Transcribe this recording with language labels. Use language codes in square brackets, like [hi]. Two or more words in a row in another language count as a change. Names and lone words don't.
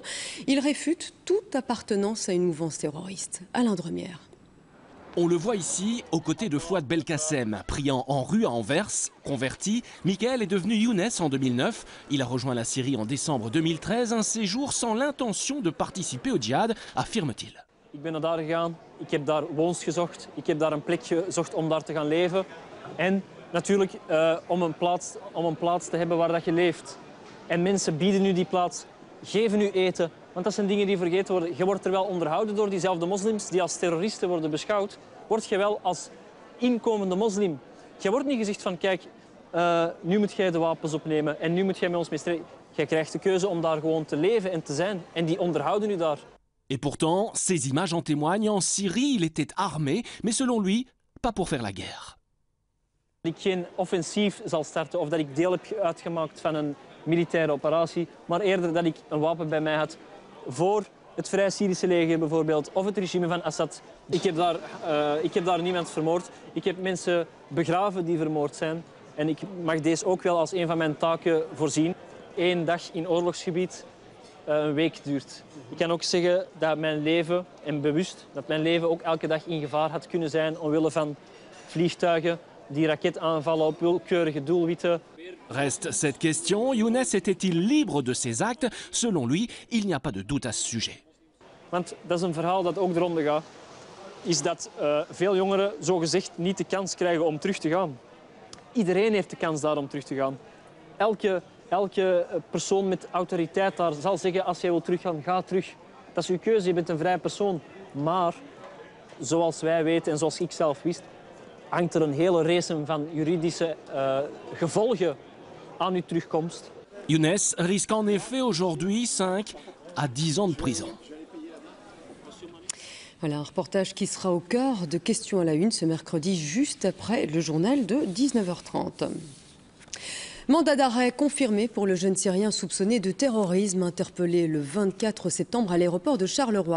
[fr] Il réfute toute appartenance à une mouvance terroriste. Alain Dremière. On le voit ici, aux côtés de Fouad Belkacem, priant en rue à Anvers, converti. Michael est devenu Younes en 2009. Il a rejoint la Syrie en décembre 2013, un séjour sans l'intention de participer au djihad, affirme-t-il. [nl] Ik ben naar daar gegaan, ik heb daar woons gezocht, ik heb daar een plek gezocht om daar te gaan leven. En natuurlijk om een plaats te hebben waar dat je leeft. En mensen bieden u die plaats, geven u eten. Want dat zijn dingen die vergeten worden. Je wordt er wel onderhouden door diezelfde moslims die als terroristen worden beschouwd. Word je wel als inkomende moslim. Je wordt niet gezegd van kijk, nu moet jij de wapens opnemen en nu moet jij met ons mee strijden. Jij krijgt de keuze om daar gewoon te leven en te zijn. En die onderhouden u daar. [fr] Et pourtant, ces images en témoignent. En Syrie, il était armé, mais selon lui, pas pour faire la guerre. [nl] Dat ik geen offensief zal starten of dat ik deel heb uitgemaakt van een militaire operatie, maar eerder dat ik een wapen bij mij had voor het Vrij Syrische leger bijvoorbeeld, of het regime van Assad. Ik heb daar niemand vermoord. Ik heb mensen begraven die vermoord zijn. En ik mag deze ook wel als een van mijn taken voorzien. 1 dag in oorlogsgebied een week duurt. Ik kan ook zeggen dat mijn leven, en bewust, dat mijn leven ook elke dag in gevaar had kunnen zijn omwille van vliegtuigen die raketaanvallen op willekeurige doelwitten. [fr] Reste cette question, Younes était-il libre de ses actes? Selon lui, il n'y a pas de doute à ce sujet. [nl] Want dat is een verhaal dat ook de ronde gaat. Is dat veel jongeren zogezegd niet de kans krijgen om terug te gaan. Iedereen heeft de kans daar om terug te gaan. Elke persoon met autoriteit daar zal zeggen als jij wil teruggaan, ga terug. Dat is uw keuze, je bent een vrij persoon. Maar, zoals wij weten en zoals ik zelf wist, hangt er een hele race van juridische gevolgen aan uw terugkomst. [fr] Younes risque en effet aujourd'hui 5 à 10 ans de prison. Voilà un reportage qui sera au cœur de Questions à la Une ce mercredi, juste après le journal de 19h30. Mandat d'arrêt confirmé pour le jeune Syrien soupçonné de terrorisme interpellé le 24 septembre à l'aéroport de Charleroi.